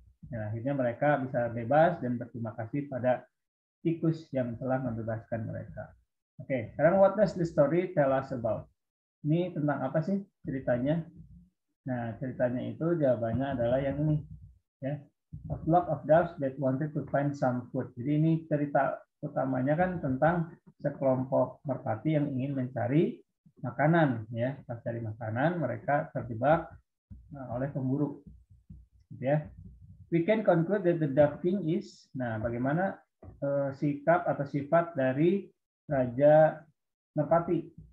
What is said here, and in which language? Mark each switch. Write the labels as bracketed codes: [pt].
[id] Nah, akhirnya mereka bisa bebas dan berterima kasih pada tikus yang telah membebaskan mereka. Oke, sekarang [en] what does the story tell us about? [id] Ini tentang apa sih ceritanya? Nah, ceritanya itu jawabannya adalah yang ini, ya. [en] A flock of doves that wanted to find some food. [id] Jadi ini cerita utamanya kan tentang sekelompok merpati yang ingin mencari makanan, ya. Pas cari makanan, mereka terjebak oleh pemburu, ya. [en] We can conclude that the dove king is, [id] nah, bagaimana sikap atau sifat dari raja merpati?